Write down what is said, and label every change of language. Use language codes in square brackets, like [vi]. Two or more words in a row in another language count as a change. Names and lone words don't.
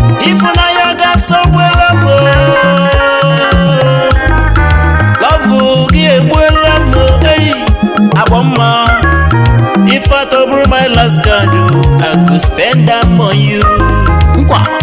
[ig] Ifunanya ga-asọgbuola m, o. Love gị egbuola m, o. Eyi, agba mma. [pcm] If I to bring my last card, o, I go spend am on you. [ig] Nkwa.